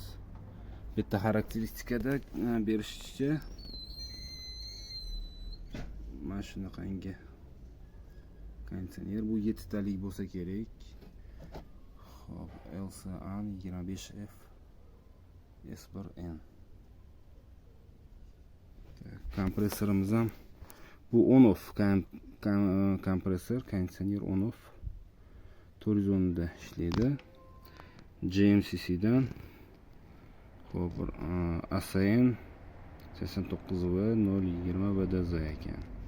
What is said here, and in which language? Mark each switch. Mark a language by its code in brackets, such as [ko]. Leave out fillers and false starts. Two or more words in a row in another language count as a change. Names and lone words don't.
[uz] Bitta xarakteristikada berishicha mana shunaqangi konditsioner, bu 7 talik bo'lsa kerak. Xo'p, LCAN 25F S1N. Kompressorimiz ham bu on-off kompressor, konditsioner on-off 410 da ishlaydi. JMCC dan. Xo'p, ASN 89V 020 VDZ ekan.